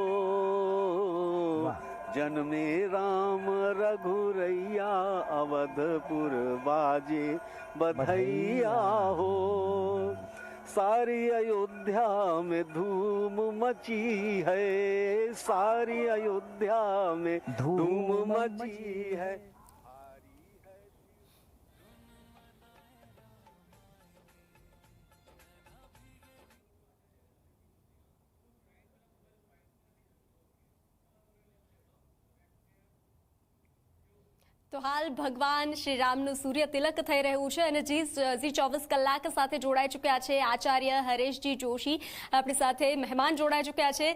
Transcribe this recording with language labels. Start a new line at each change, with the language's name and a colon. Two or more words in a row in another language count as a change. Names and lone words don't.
Hindi: जन्मे राम रघुरैया अवधपुर बाजे बधैया हो। सारी अयोध्या में धूम मची है, सारी अयोध्या में धूम मची है।
Gujarati: તો હાલ ભગવાન શ્રી રામનું સૂર્ય તિલક થઈ રહ્યું છે અને જી 24 કલાક સાથે જોડાઈ ચૂક્યા છે આચાર્ય હરેશજી જોશી આપણી સાથે મહેમાન જોડાઈ ચૂક્યા છે।